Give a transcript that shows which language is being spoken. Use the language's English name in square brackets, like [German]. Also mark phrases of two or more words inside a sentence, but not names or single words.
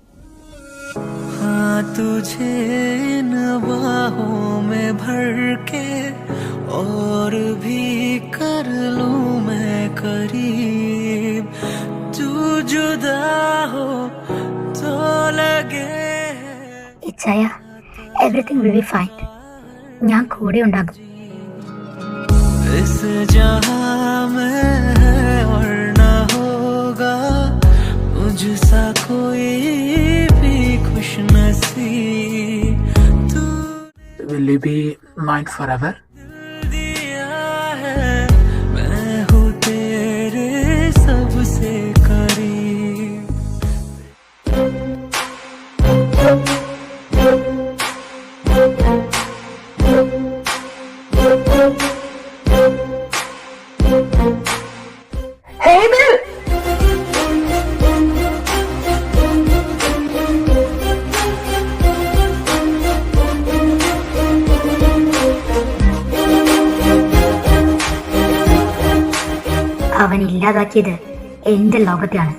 [Hindi] तुझे इन बाहों में भर के और भी कर लूं मैं करीब, तू जुदा हो तो लगे. [English] ഇച്ചായ, everything will be fine. [Malayalam] ഞാൻ കൂടെ ഉണ്ടാകും. [Hindi] इस जहां में है और ना होगा मुझसा कोई भी खुश नसीब. तू [English] Will you be mine forever? [Hindi] दिया है, मैं हूँ तेरे सबसे करीब. [English] Hey Bill! [Malayalam] അവൻ ഇല്ലാതാക്കിയത് എന്റെ ലോകത്തെയാണ്.